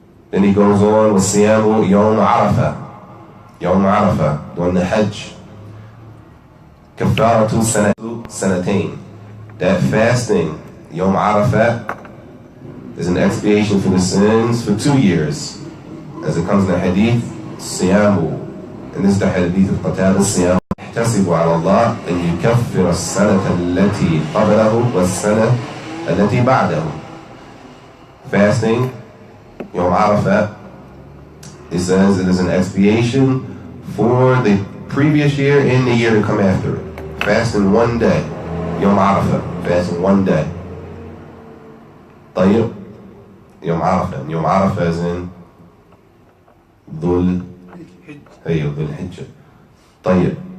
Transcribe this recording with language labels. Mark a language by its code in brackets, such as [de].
[en] Then he goes on with Siyamu Yom Arafah. Yom Arafah, during the Hajj. [ar] Kafaratu Sanatain. [en] That fasting, Yom Arafah, is an expiation for the sins for 2 years. As it comes in the hadith, Siyamu. And this is the hadith of Qatada, Siyamu. [ar] يحتسب على الله أن يكفر السنة التي قبله والسنة التي بعده. [en] Fasting, Yom Arafat, it says it is an expiation for the previous year and the year to come after it. Fasting one day, Yom Arafat, fasting one day. طيب, Yom Arafat. Yom Arafat is in Dhul Hijjah. طيب.